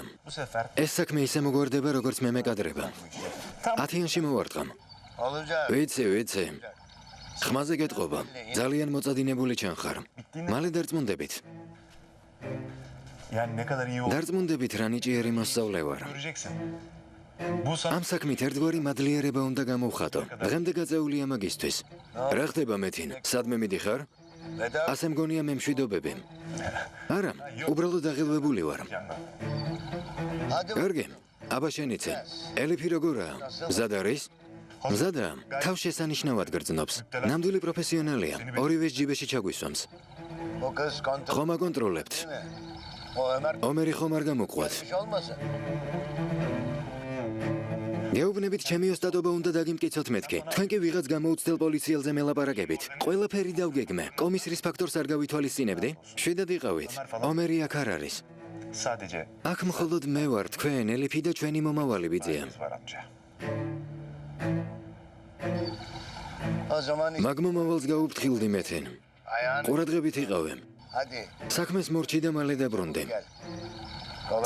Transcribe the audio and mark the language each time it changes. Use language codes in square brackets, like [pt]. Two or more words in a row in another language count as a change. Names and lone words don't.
[tr] Bu sefer [ka] ეს საქმე ისე მოგვარდება, როგორც მე მეკადრება. 10-იანში მოვარტყამ. [tr] Olacak. [ka] ვიცი. ხმაზე გეტყობა. ძალიან მოწადინებული ჩანხარ. მალე დარწმუნდებით. [tr] yani ne kadar iyi olduğunu [ka] დარწმუნდებით რა ნიჭიერი მოსწავლე ვარ. [tr] göreceksin. Bu sana [ka] ამ საქმით ერთგვარი მადლიერება უნდა გამოვხატო. დღემდე გაწეულია მაგისთვის. რა ხდება მეთინ? სადმე მიდიხარ? [tr] Neden? [ka] ასე მგონია მე მშვიდობები. არა, უბრალოდ აღელვებული ვარ. [tr] Hadi [ka] კარგი, აბა შენიცე. ელიფი როგორაა? მზად არის? მზადა, თავშესანიშნავად გრძნობს. ნამდვილი პროფესიონალია. ორივეს ჯიბეში ჩაგვისვამს. [tr] o kız kontrol [ka] ხომ აკონტროლებთ? [tr] o Ömer [ka] ომერი ხომ არ გამოყვათ? [tr] bir şey olmasın. [ka] გეუბნებით, ჩემი ოსტატობა უნდა დაგიმტკიცოთ მეთქი. თქვენ კი ვიღაც გამოუცდელ პოლიციელზე მელაპარაკებით. ყველაფერი დავგეგმე. კომისრის ფაქტორს არ გავითვალისწინებდი? შვიდად იყავით. ომერი აქ არ არის. [tr] sadece [ka] აქ მხოლოდ მე ვარ, თქვენ, ელიფი და ჩვენი მომავალი ბიძია. [tr] kız var amca. O zaman [ka] მაგ მომავალს გაუფრთხილდი მეთენ. [tr] ayağını [ka] ყურადღებით იყავე. [tr] hadi [ka] საქმეს მორჩი და მალე დაბრუნდი. [tr] gel. Kolay.